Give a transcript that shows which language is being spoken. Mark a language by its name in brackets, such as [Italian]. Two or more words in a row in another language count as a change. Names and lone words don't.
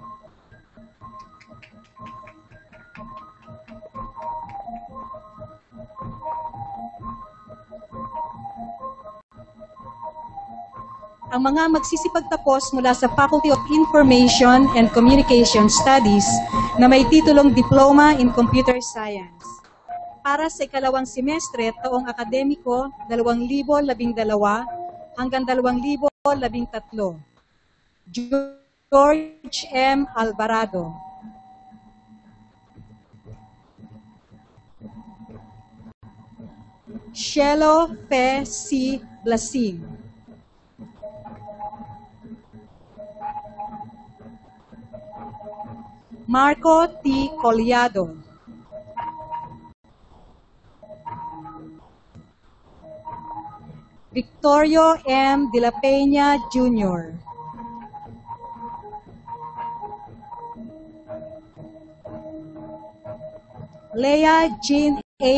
[Filipino] Ang mga magsisipagtapos mula sa Faculty of Information and Communication Studies na may titulong Diploma in Computer Science. Para sa ikalawang semestre, taong akademiko, 2012 hanggang 2013, George M. Alvarado. Shelo Fe C. Blasing. Marco T. Collado. Victorio M. De la Peña Jr. Leah Jean A.